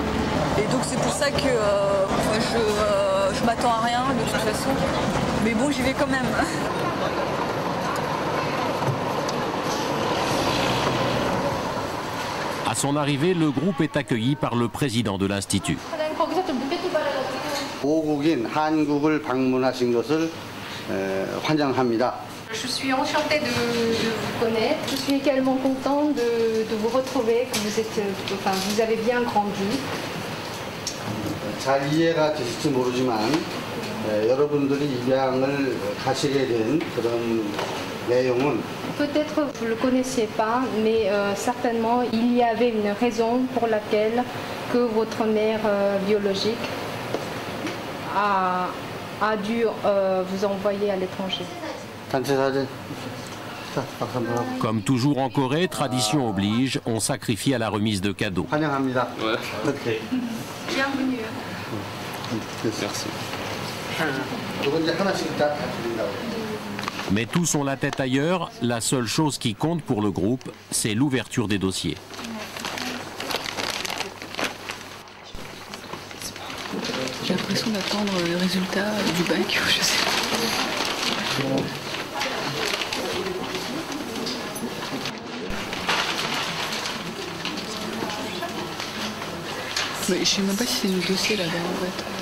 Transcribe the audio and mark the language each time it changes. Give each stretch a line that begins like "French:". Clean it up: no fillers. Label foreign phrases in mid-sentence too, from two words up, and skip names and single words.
French: Et donc c'est pour ça que je m'attends à rien de toute façon. Mais bon, j'y vais quand même. À son arrivée, le groupe est accueilli par le président de l'Institut.
Korean: 보국인 한국을 방문하신 것을 환영합니다.
French: Je suis enchantée de vous connaître. Je suis également contente de vous retrouver, que vous avez bien grandi.
Korean: 잘 이해가 되실지 모르지만 여러분들이 입양을 가시게 된 그런 내용은
French: Peut-être vous ne le connaissiez pas, mais certainement il y avait une raison pour laquelle que votre mère biologique a dû vous envoyer à l'étranger. Comme toujours en Corée, tradition oblige, on sacrifie à la remise de cadeaux. Bienvenue. Merci.
Korean: 이건 이제 하나씩 다 드린다고.
French: Mais tous ont la tête ailleurs, la seule chose qui compte pour le groupe, c'est l'ouverture des dossiers. J'ai l'impression d'attendre le résultat du bac, je sais pas. Mais je sais même pas si c'est le dossier là-bas en fait.